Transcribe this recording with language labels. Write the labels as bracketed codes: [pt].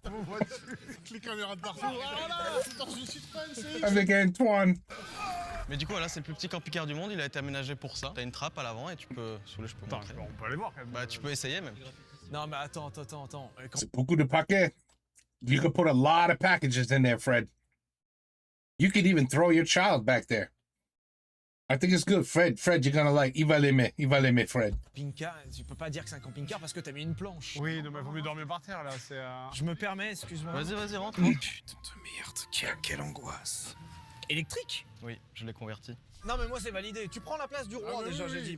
[fr] vos voitures. Avec les caméras de partout. Alors là, c'est dans une Citroën CX. Avec Antoine. Mais du coup, voilà, c'est le plus petit camping-car du monde, il a été aménagé pour ça. T'as une trappe à l'avant et tu peux. Si vous voulez, je peux Attends, montrer. on peut aller voir quand même. Bah, tu peux essayer même. Non, mais attends. C'est beaucoup de paquets. [en] You could put a lot of packages in there, Fred. You could even throw your child back there. I think it's good. Fred, you're gonna like. [fr] Il va l'aimer, Fred. Camping-car, tu peux pas dire que c'est un camping-car parce que t'as mis une planche. Oui, non, mais vaut mieux dormir par terre, là. C'est. Je me permets, excuse-moi. Vas-y, rentre. Oh, putain de merde, quelle angoisse. Électrique? Oui, je l'ai converti. Non mais moi c'est validé, tu prends la place du roi déjà, j'ai dit.